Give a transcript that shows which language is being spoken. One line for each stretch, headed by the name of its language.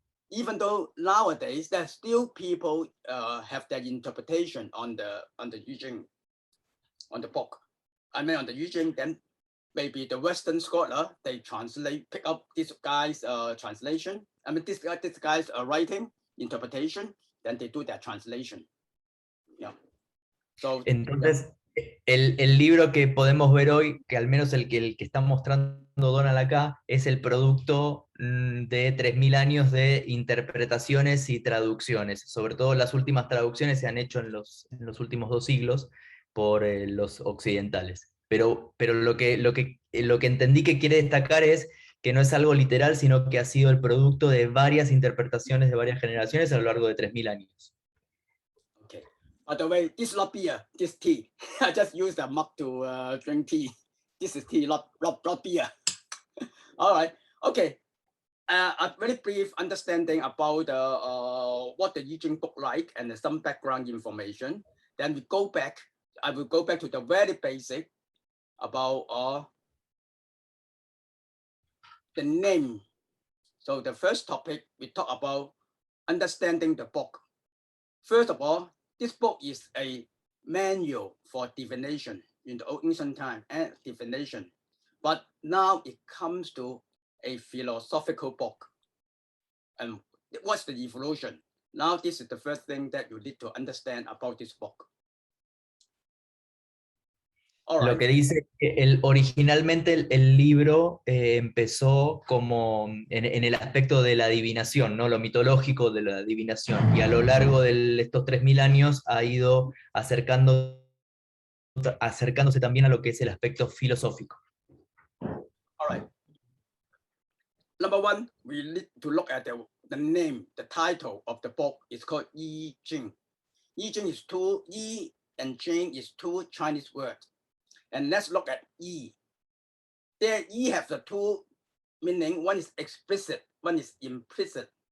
English: Even though nowadays there's still people have their interpretation on the I-Ching, on the book. I mean on the I-Ching, then maybe the Western scholar, they pick up this guy's translation. I mean this guy's writing, interpretation, then they do their translation. Yeah. So
Spanish: entonces, el libro que podemos ver hoy, que al menos el que está mostrando Donald acá, es el producto de 3.000 años de interpretaciones y traducciones. Sobre todo las últimas traducciones se han hecho en los últimos 2 siglos por los occidentales. Pero lo que entendí que quiere destacar es que no es algo literal, sino que ha sido el producto de varias interpretaciones de varias generaciones a lo largo de 3.000 años.
English: By the way, this is not beer, this is tea. I just used a mug to drink tea. This is tea, not beer. All right, okay. A very brief understanding about what the I-Ching look like and some background information. Then we go back. I will go back to the very basic about the name. So the first topic, we talk about understanding the book. First of all, this book is a manual for divination in the old ancient time and divination. But now it comes to a philosophical book. And what's the evolution? Now this is the first thing that you need to understand about this book.
Spanish: Lo que dice que originalmente el libro empezó como en el aspecto de la adivinación, ¿no? Lo mitológico de la adivinación, y a lo largo de estos 3.000 años ha ido acercándose también a lo que es el aspecto filosófico.
English: All right. Number one, we need to look at the name, the title of the book is called I-Ching. I-Ching is I and Ching is 2 Chinese words. And let's look at I. There, I have the 2 meaning. One is explicit, one is implicit.